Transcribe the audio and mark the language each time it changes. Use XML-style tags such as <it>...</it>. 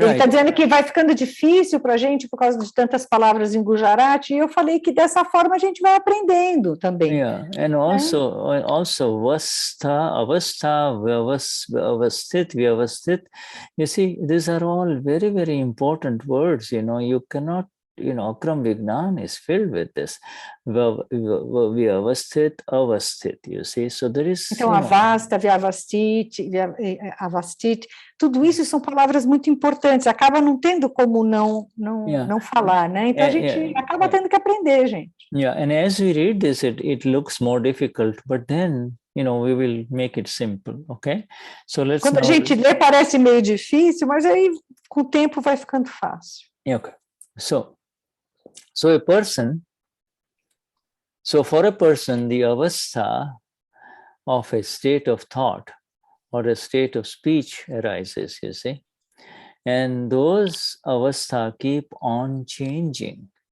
<pt>Ele está dizendo que vai ficando difícil para a gente por causa de tantas palavras em Gujarati, e eu falei que dessa forma a gente vai aprendendo também.</pt> <en>Yeah, and also Avastha, Vyavasthit. You see, these are all very, very important words. You cannot, Akram Vignan is filled with this. Vyavasthit, Avasthit, you see. So there is...</en> <pt>Então, Avastha, Vyavasthit, Avasthit, tudo isso são palavras muito importantes. Acaba não tendo como não falar, né? Então, a gente acaba tendo que aprender, gente.</pt> <en>Yeah, and as we read this, it looks more difficult, but then, we will make it simple, okay? So let's...</en> <pt>Quando a gente lê, parece meio difícil, mas aí, com o tempo, vai ficando fácil.</pt> <en>Okay. So for a person, the avastha of a state of thought or a state of speech arises, you see, and those avastha keep on changing.</en>